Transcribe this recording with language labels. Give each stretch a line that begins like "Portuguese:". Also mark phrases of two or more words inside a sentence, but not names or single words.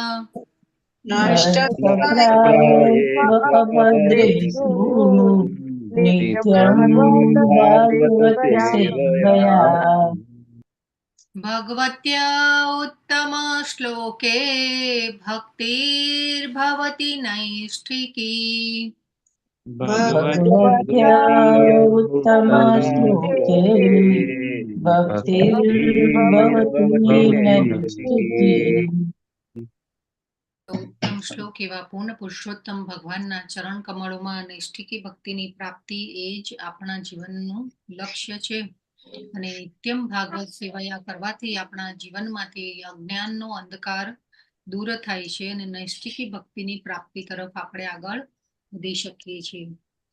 Sanskrit: भगवत्या उत्तम श्लोके भक्तिर्भवति नैष्ठिकी. भगवत्या उत्तम श्लोके भक्तिर्भवति नैष्ठिकी.
Gujarati: ઉત્તમ શ્લોક એવા પૂર્ણ પુરુષોત્તમ ભગવાનના ચરણ કમળોમાં નૈષ્ઠિકી ભક્તિની પ્રાપ્તિ એ જ આપણા જીવનનું લક્ષ્ય છે. અને નિત્યમ ભાગવત સેવાયા કરવાથી આપણા જીવનમાંથી અજ્ઞાનનો અંધકાર દૂર થાય છે અને નૈષ્ઠિકી ભક્તિની પ્રાપ્તિ તરફ આપણે આગળ વધી શકીએ છીએ.